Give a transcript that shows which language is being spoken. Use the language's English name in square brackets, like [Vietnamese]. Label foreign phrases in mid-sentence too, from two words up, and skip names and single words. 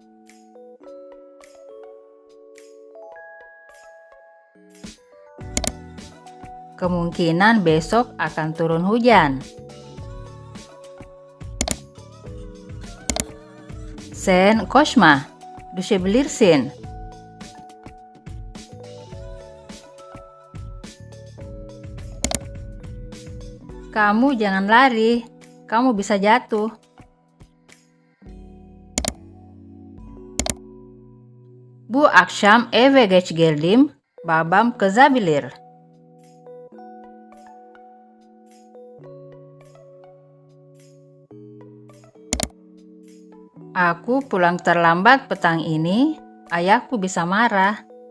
[Indonesian] Kemungkinan besok akan turun hujan. [Turkish] Sen koshma, düşebilirsin. [Indonesian] Kamu jangan lari, kamu bisa jatuh. [Turkish] Bu akşam eve geç geldim, babam kızabilir. [Indonesian] Aku pulang terlambat petang ini, ayahku bisa marah.